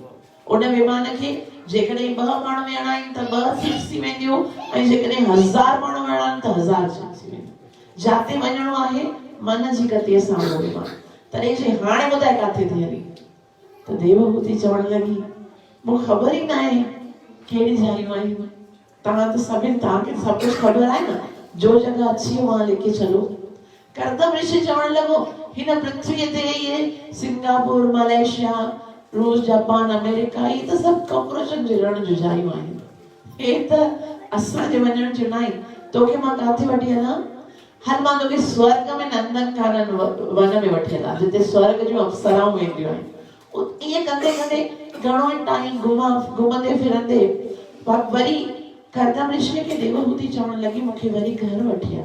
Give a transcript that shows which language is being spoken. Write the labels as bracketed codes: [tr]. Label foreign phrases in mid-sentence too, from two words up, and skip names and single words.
[sd] उन विमान खे जेकॾहिं 2 माण्हू वेहणा आहिनि त 2 सीट्स थी वेंदियूं ऐं जेकॾहिं 1000 माण्हू वेहणा आहिनि त 1000 सीट्स थी वेंदियूं। जाते वञणो आहे मन जी गतीअ सां उहो विमान। तॾहिं जे हाणे ॿुधाए काथे थी हली त देवहूति चवण लॻी मूंखे ख़बर ई न आहे कहिड़ी जायूं आहिनि। तव्हां त सभिनि तव्हांखे सभु कुझु ख़बर आहे न, [hi] जो जगह अच्छी है वहां लेके चलो। [sd] कर्दम ऋषि चवण लॻो हिन पृथ्वीअ ते इहे सिंगापुर, मलेशिया, रूस, जापान, अमेरिका [hi] ये तो सब [sd] कॉकरोचन जे रण जो जायूं आहिनि। हे त असांजे वञण जो न आहे। तोखे मां काथे वठी हलां? हल मां तोखे स्वर्ग में नंदनकानन वन में वठी हलां जिते स्वर्ग जूं अप्सराऊं वेंदियूं आहिनि। ईअं कंदे कंदे घणो ई टाइम घुमंदे फिरंदे वरी कर्दम ऋषि खे देवहूति चवण लॻी मूंखे वरी घर वठी हल।